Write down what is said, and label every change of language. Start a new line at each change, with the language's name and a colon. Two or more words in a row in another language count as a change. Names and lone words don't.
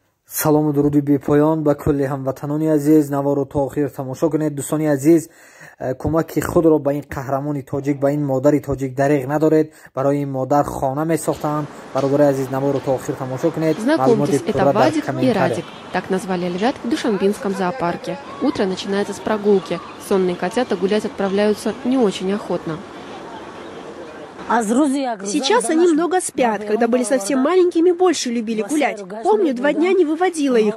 Tajik: салому дуруди бепоён ба кулли ҳамватанони азиз, наворо то охир тамошо кунед. дӯстони азиз, кӯмаки худро ба ин қаҳрамони тоҷик, ба ин модари тоҷик дариғ надоред. Барои ин модар хона месохтанд. Бародари азиз, наворо то охир тамошо кунед.
Russian: Знакомьтесь, это Вадик и Радик. Так назвали львят в Душанбинском зоопарке. Утро начинается с прогулки. Сонные котята гулять отправляются не очень охотно. Сейчас они много спят. Когда были совсем маленькими, больше любили гулять. Помню, 2 дня не выводила их.